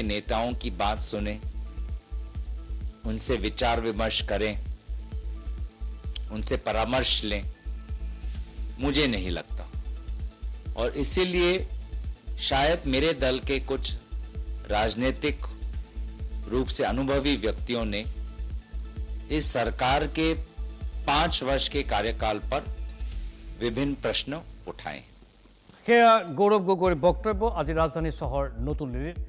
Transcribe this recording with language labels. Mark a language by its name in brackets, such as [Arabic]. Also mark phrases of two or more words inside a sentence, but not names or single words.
[Hindi] नेताओं की बात सुने उनसे विचार विमर्श करें उनसे परामर्श लें मुझे नहीं लगता और इसीलिए शायद मेरे दल के कुछ राजनीतिक रूप से अनुभवी व्यक्तियों ने इस सरकार के 5 वर्ष के कार्यकाल पर विभिन्न प्रश्न उठाए [Assamese] সেয়া গৌৰৱ গগৈৰ বক্তব্য আজি ৰাজধানী চহৰ নতুন দিল্লীত